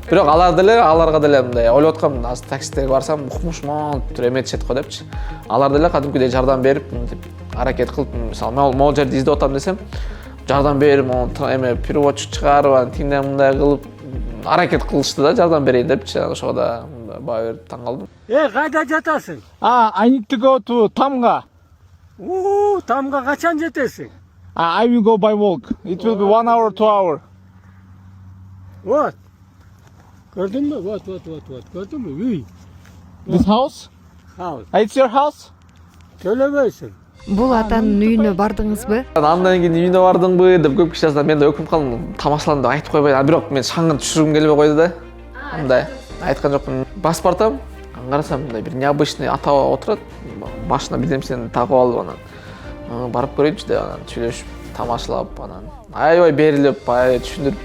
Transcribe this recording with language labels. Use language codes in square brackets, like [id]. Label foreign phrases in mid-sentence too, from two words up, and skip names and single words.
[ky] Бирок аларга деле мындай ойлоп аткам, азыр таксисттерге барсам укмушмон эметишет го депчи. Алар деле кадимкидей жардам берип, аракет кылып, мисалы могул жерди издеп атам десем, жардам берип, переводчик чыгарып, тиңден мындай кылып, аракет кылышты да, жардам берейин депчи. Ошого да баа берип таң калдым. Кайда жатасың? [en] I need to go to Tamga. [ky] Тамга качан жетесиң? [en] I will go by walk. It will be 1 hour, 2 hour. [ky] Вот. Көрдүңбү? Вот. Көрдүңбү? Үй. [en] This house? [ky] Хаус. [en] It's your house? [ky] Төлөбөйсүң. бул атанын үйүнө бардыңызбы? Андан кийин үйүнө бардыңбы деп көп киши жазды. Мен да өкүнүп калдым. Тамашалан деп айтып койбойт. Бирок мен шаңын түшүргүм келбей койду да. Мындай айткан жокмун. Басып бартам, карасам мындай бир необычный ата отурат. Башына бирдемсени тагып алып анан барып көрөйүнчү деп анан сүйлөшүп, тамашалап анан аябай берилип, аябай түшүндүрүп.